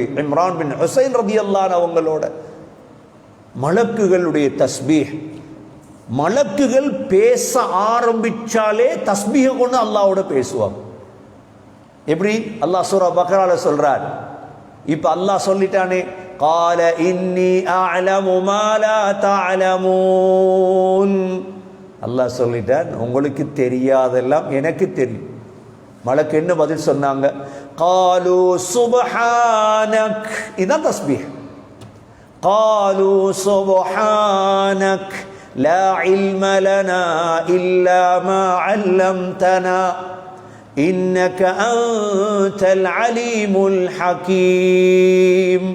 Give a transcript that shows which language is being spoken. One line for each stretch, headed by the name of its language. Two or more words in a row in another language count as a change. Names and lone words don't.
Tamil: இம்ரான் பின் ஹுசைன்
Arabic: رضي الله عنه
Tamil: அவங்களோட மலக்குகளுடைய தஸ்பீஹ். மலக்குகள் பேச ஆரம்பிச்சாலே தஸ்பீஹை கொண்டு அல்லாஹ்வோட பேசுவாங்க. எப்படி? அல்லாஹ் சூரா பக்ரால சொல்றார். இப்ப அல்லாஹ் சொல்லிட்டானே,
Arabic: قال إني أعلم ما لا تعلمون.
Tamil: அல்லாஹ் சொல்லிட்டான், உங்களுக்கு தெரியாதெல்லாம் எனக்கு தெரியும். மலக்கு என்ன பதில் சொன்னாங்க?
Arabic: قالوا سبحانك.
Tamil: இதான் தஸ்பீஹ்.
Arabic: قالوا سبحانك لا علم لنا إلا ما علمتنا إنك أنت العليم الحكيم.